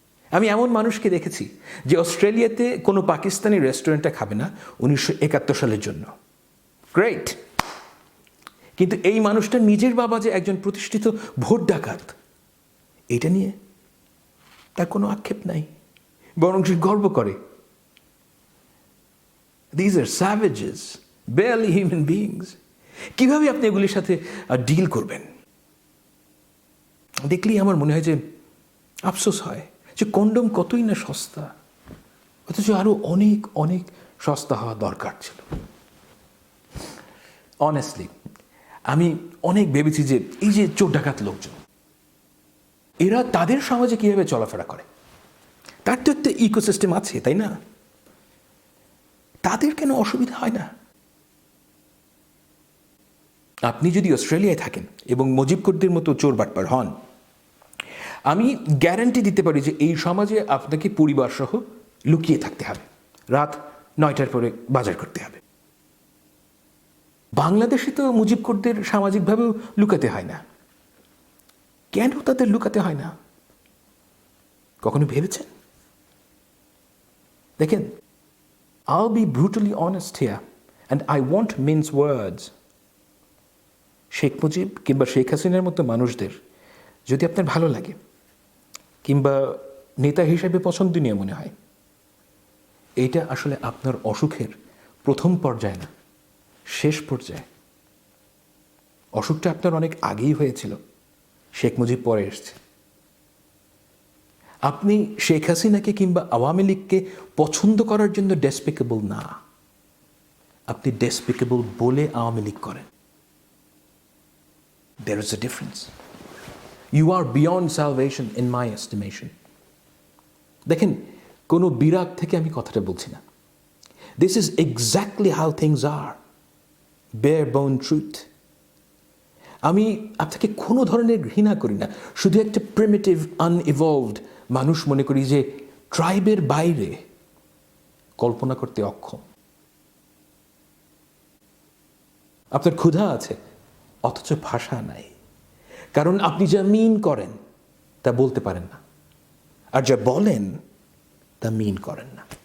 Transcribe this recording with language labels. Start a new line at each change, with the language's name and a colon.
Bangla: আমি এমন মানুষকে দেখেছি যে অস্ট্রেলিয়াতে কোনো পাকিস্তানি রেস্টুরেন্টে খাবে না 1971 সালের জন্য। গ্রেট। কিন্তু এই মানুষটা নিজের বাবা যে একজন প্রতিষ্ঠিত ভোট ডাকাত, এটা নিয়ে তার কোনো আক্ষেপ নাই, বরং সে গর্ব করে।
English: These are savages, barely human beings.
Bangla: কিভাবে আপনি এগুলির সাথে ডিল করবেন? দেখলেই আমার মনে হয় যে আফসোস হয় যে কন্ডম কতই না সস্তা, অথচ আরো অনেক অনেক সস্তা হওয়া দরকার ছিল। অনেস্টলি আমি অনেক ভেবেছি যে এই যে চোর ডাকাত লোকজন, এরা তাদের সমাজে কিভাবে চলাফেরা করে, তার তো একটা ইকোসিস্টেম আছে, তাই না? তাদের কেন অসুবিধা হয় না? আপনি যদি অস্ট্রেলিয়ায় থাকেন এবং মুজিবকুরদের মতো চোর বাটপার হন, আমি গ্যারান্টি দিতে পারি যে এই সমাজে আপনাকে পরিবার সহ লুকিয়ে থাকতে হবে, রাত 9টার পরে বাজার করতে হবে। বাংলাদেশে তো মুজিবকুরদের সামাজিকভাবেও লুকাতে হয় না। কেন তাদের লুকাতে হয় না কখনো ভেবেছেন?
English: দেখেন, I'll be brutally honest here and I won't mince words.
Bangla: Sheikh Mujib কিংবা শেখ হাসিনার মতো মানুষদের যদি আপনার ভালো লাগে কিংবা নেতা হিসেবে পছন্দনীয় মনে হয়, এইটা আসলে আপনার অসুখের প্রথম পর্যায়ে না, শেষ পর্যায়ে। অসুখটা আপনার অনেক আগেই হয়েছিল, শেখ মুজিব পরে এসছে। আপনি শেখ হাসিনাকে কিংবা আওয়ামী লীগকে পছন্দ করার জন্য ডেসপিকেবল না, আপনি ডেসপিকেবল বলে আওয়ামী লীগ করেন।
English: There is a difference. You are beyond salvation in my estimation.
Bangla: দেখেন, কোনো বিরাগ থেকে আমি কথাটা বলছি না।
English: This is exactly how things are. Bare bone truth.
Bangla: আমি আপনাকে কোনো ধরনের ঘৃণা করি না, শুধু একটা প্রিমিটিভ আনইভলভড মানুষ মনে করি যে ট্রাইবের বাইরে কল্পনা করতে অক্ষম। আপনার ক্ষুধা আছে অথচ ভাষা নাই, কারণ আপনি যা মিন করেন তা বলতে পারেন না, আর যা বলেন তা মিন করেন না।